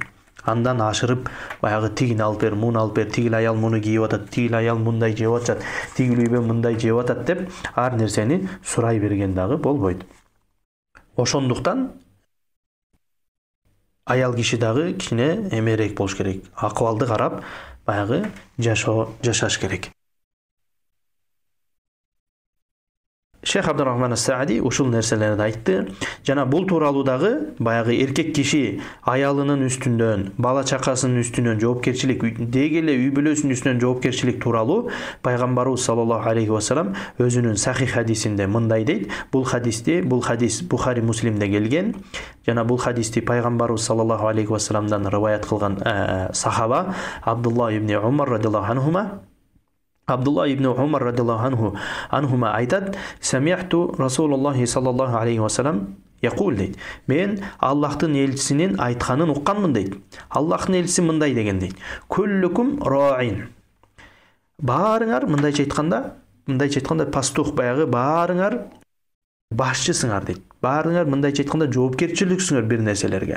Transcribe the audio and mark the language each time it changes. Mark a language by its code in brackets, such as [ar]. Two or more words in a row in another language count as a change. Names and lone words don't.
[ky] Андан ашырып баягы тигини алып бер, муну алып бер, тигил аял муну кийип атат, тигил аял мындай жеп атат, тигил үйбө мындай жеп атат деп ар нерсени сурай берген дагы болбойт. Ошондуктан аял киши дагы кичине эмерээк болуш керек. Акыбалды карап, баягы жашаш керек. Шейх Абдурахман ас-Саади ушул нерселерди айтты. Жана бул тууралуу дагы баягы эркек киши аялынын үстүнөн, бала чакасынын үстүнөн жоопкерчилик, деги эле үй бүлөсүнүн үстүнөн жоопкерчилик тууралуу пайгамбарыбыз [ar] صلى الله عليه وسلم [ky] өзүнүн сахих хадисинде мындай дейт. Бул хадис Бухари Муслимде келген. Жана бул хадисти пайгамбарыбыз [ar] صلى الله عليه وسلم [ky] риваят кылган сахаба Абдулла ибн Умар [ar] رضي الله عنهما [ky] Абдулла ибн Умар [ar] رضي الله عنهما [ky] айтат: [ar] "سمعت رسول الله صلى الله عليه وسلم يقول" [ky] дейт. Мен Аллахтын элчисинин айтканын укканмын дейт. Аллахтын элчиси мындай деген дейт: [ar] "كلكم راع". [ky] Баарыңар мындайча айтканда пастух, баягы баарыңар башчысыңар дейт. Баарыңар мындайча айтканда жоопкерчиликсиңер бир нерселерге.